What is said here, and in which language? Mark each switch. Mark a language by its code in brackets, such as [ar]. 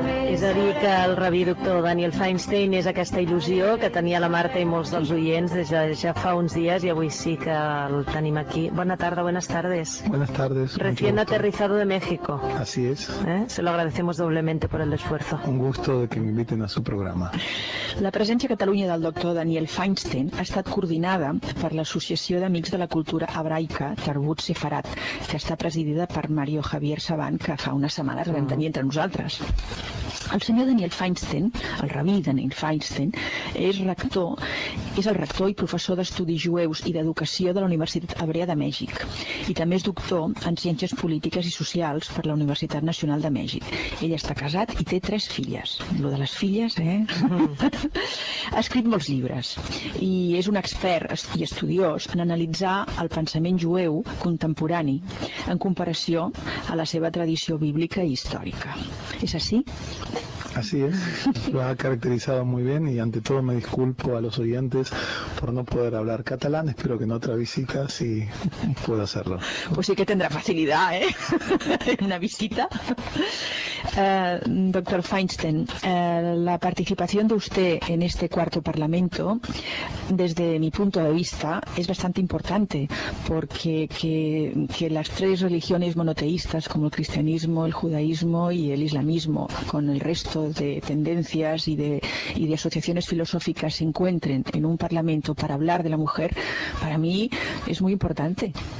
[ca] És a dir, que el rabí doctor Daniel Feinstein és aquesta il·lusió que tenia la Marta i molts dels oients des de ja fa uns dies, i avui sí que el tenim aquí. Bona tarda, [es] buenas tardes. Buenas tardes. Recién aterrizado de México. Así es. Se lo agradecemos doblemente por el esfuerzo. Un gusto de que me inviten a su programa. [ca] La presència a Catalunya del doctor Daniel Feinstein ha estat coordinada per l'Associació d'Amics de la Cultura Hebraica Tarbut Sefarat, que està presidida per Mario Javier Saban, que fa unes setmanes vam tenir entre nosaltres. El senyor Daniel Feinstein, el rabí Daniel Feinstein, és el rector i professor d'estudis jueus i d'educació de la Universitat Hebrea de Mèxic, i també és doctor en ciències polítiques i socials per la Universitat Nacional de Mèxic. Ell està casat i té 3 filles. Lo de les filles, Ha escrit molts llibres i és un expert i estudiós en analitzar el pensament jueu contemporani en comparació a la seva tradició bíblica i històrica. És així? [es] Así es, lo ha caracterizado muy bien, y ante todo me disculpo a los oyentes por no poder hablar catalán. Espero que en otra visita sí pueda hacerlo. Pues sí que tendrá facilidad, una visita. Doctor Feinstein, la participación de usted en este cuarto parlamento, desde mi punto de vista, es bastante importante, porque que las tres religiones monoteístas, como el cristianismo, el judaísmo y el islamismo, con el resto de tendencias y de asociaciones filosóficas, se encuentren en un parlamento para hablar de la mujer, para mí es muy importante.